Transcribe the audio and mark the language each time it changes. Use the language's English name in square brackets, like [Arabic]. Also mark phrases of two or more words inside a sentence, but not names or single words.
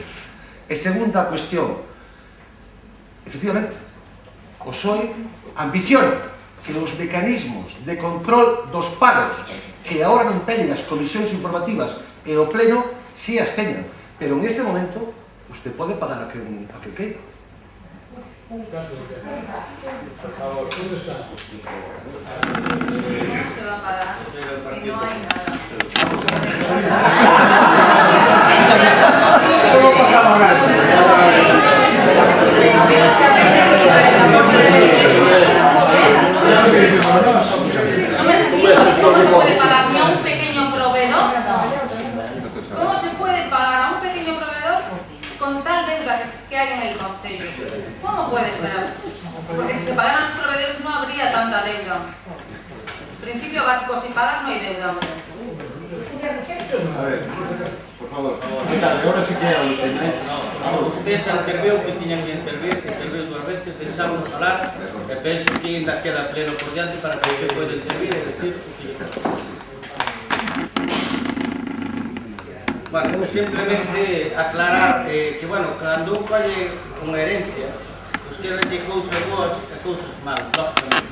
[Galician] E segunda cuestión, efectivamente, o PSOE ambiciona que os mecanismos de control dos pagos que agora non teñen as comisións informativas e o pleno, si as teñan, pero [Spanish] en este momento usted [Galician] pode pagar a que queira. [Spanish] Por favor, ¿dónde está? No se va a pagar, si no hay nada. ¿Cómo pasamos nada? No me explico, ¿cómo se puede pagar ni a un pequeño proveedor? ¿Cómo se puede pagar a un pequeño proveedor que hay en el concello. ¿Cómo puede ser? Porque si se pagaran los proveedores no habría tanta deuda. Principio básico, si pagas no hay deuda. A ver, por favor. Ahora sí que [Galician] é o tema. Usted se interviu que tiñan que intervir 2 veces, pensamos falar, e penso que ainda queda pleno por diante para que usted poida intervir e decir o que lle pasa. Bueno, simplemente aclarar que, bueno, cando un colle unha herencia, os quedan de cousas boas e cousas malas, lógicamente.